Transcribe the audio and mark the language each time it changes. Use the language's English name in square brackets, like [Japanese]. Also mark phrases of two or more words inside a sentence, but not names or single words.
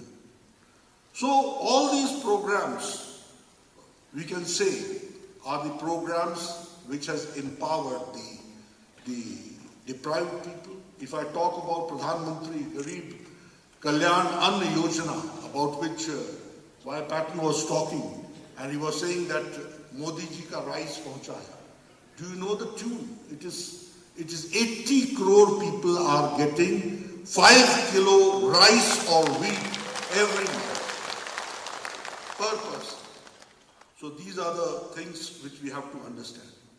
[English] So all these programs, we can say, are the programs which has empowered the deprived people. If I talk about Pradhan Mantri Garib Kalyan Anna Yojana, about which Y. Patton was talking, and he was saying that [Hindi] मोदी जी का राइस पहुँचाया. [English] Do you know the tune? It is 80 crore people are getting 5 kilo rice or wheat every month per person. So these are the things which we have to understand.